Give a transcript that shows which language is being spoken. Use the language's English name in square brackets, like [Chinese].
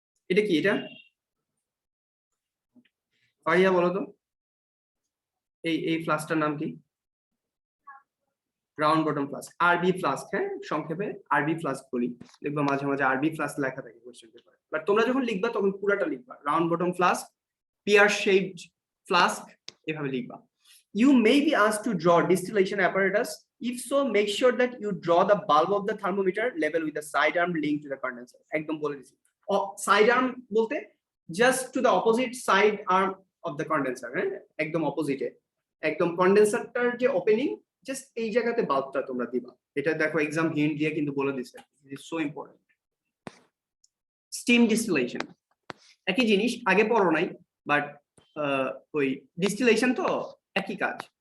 [Bangla] এটা কি, এটা পারিয়া বলো তো, এই ফ্লাস্কটার নাম কি? রাউন্ড বটম ফ্লাস্ক, আরবি ফ্লাস্ক। হ্যাঁ, সংক্ষেপে আরবি ফ্লাস্ক বলি, লিখবা মাঝে মাঝে আরবি ফ্লাস্ক লেখা থাকে কোশ্চেন পেপারে, বাট তোমরা যখন লিখবা তখন পুরাটা লিখবা, round bottom flask, peer shaped flask, এভাবে লিখবা। [English] You may be asked to draw distillation apparatus. If so, make sure that you draw the bulb of the thermometer level with the side arm linked to the condenser. [Bangla] একদম বলে দিছি, [English] Side arm বলতে just to the opposite side arm of the condenser. [Bangla] হ্যাঁ, একদম অপোজিটে, একদম কন্ডেন্সারটার যে opening, just এই জায়গাতে বাল্বটা তোমরা দিবা। এটা দেখো এক্সাম হিন্ট দিয়ে কিন্তু বলে দিছে, [English] It is so important. [Bangla] Steam distillation একই জিনিস, আগে পড়ো নাই, বাট ওই ডিস্টিলেশন তো একই কাজ।